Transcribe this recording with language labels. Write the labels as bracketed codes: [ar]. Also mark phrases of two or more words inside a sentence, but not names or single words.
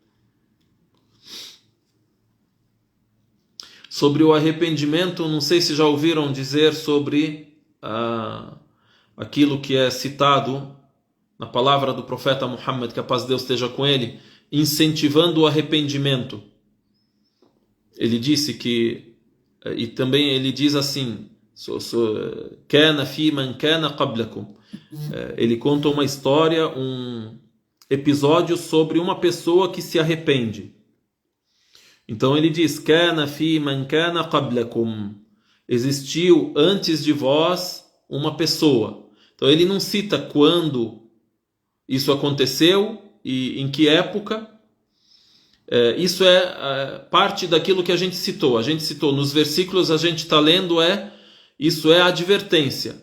[pt] Sobre o arrependimento, não sei se já ouviram dizer sobre aquilo que é citado na palavra do profeta Muhammad, que a paz de Deus esteja com ele, incentivando o arrependimento. Ele disse que, e também ele diz assim, [ar] كان في من كان قبلكم. [pt] Ele conta uma história, um episódio sobre uma pessoa que se arrepende. Então ele diz, [ar] كان في من كان قبلكم. [pt] Existiu antes de vós uma pessoa. Então ele não cita quando isso aconteceu e em que época. Isso é parte daquilo que a gente citou. A gente citou nos versículos, a gente está lendo, isso é advertência.